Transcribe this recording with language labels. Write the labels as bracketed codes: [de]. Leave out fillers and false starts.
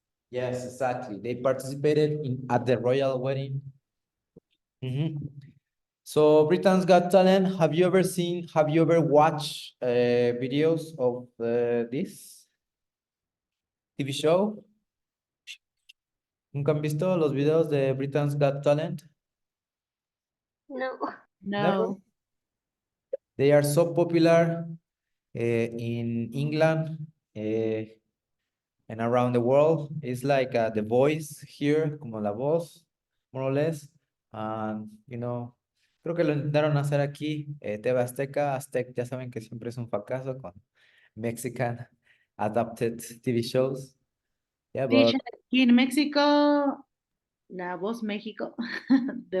[en] Yes, exactly. They participated at the royal wedding. So Britain's Got Talent, have you ever watched videos of this TV show? [es] ¿Nunca han visto los videos de Britain's Got Talent? [en] No. No. They are so popular in England and around the world. It's like The Voice here, [es] como La Voz, [en] more or less. [es] And, creo que lo intentaron hacer aquí, TV Azteca. Aztec, ya saben que siempre es un fracaso con [en] Mexican adapted TV shows. Yeah, but [es] Teacher, aquí en México, La Voz México, The